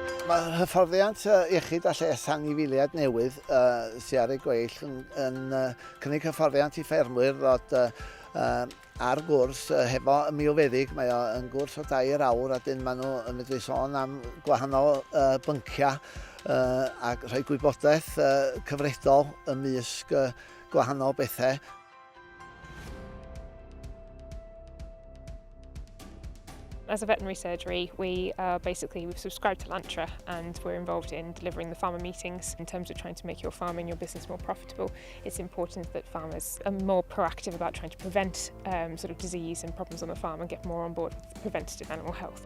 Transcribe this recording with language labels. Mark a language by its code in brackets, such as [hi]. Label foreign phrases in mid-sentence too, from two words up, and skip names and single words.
[cy] Mae hyfforddiant iechyd a lles anifeiliaid newydd sydd ar ei gweill yn cynnig hyfforddiant i ffermwyr ddod ar gwrs hefo y milfeddyg. Mae o'n gwrs o 2 awr a dyn maen nhw yn medru sôn am gwahanol bynciau ac rhoi gwybodaeth cyfredol ymysg gwahanol bethau. [en] As a veterinary surgery, we've subscribed to Lantra and we're involved in delivering the farmer meetings. In terms of trying to make your farm and your business more profitable, it's important that farmers are more proactive about trying to prevent disease and problems on the farm and get more on board with preventative animal health.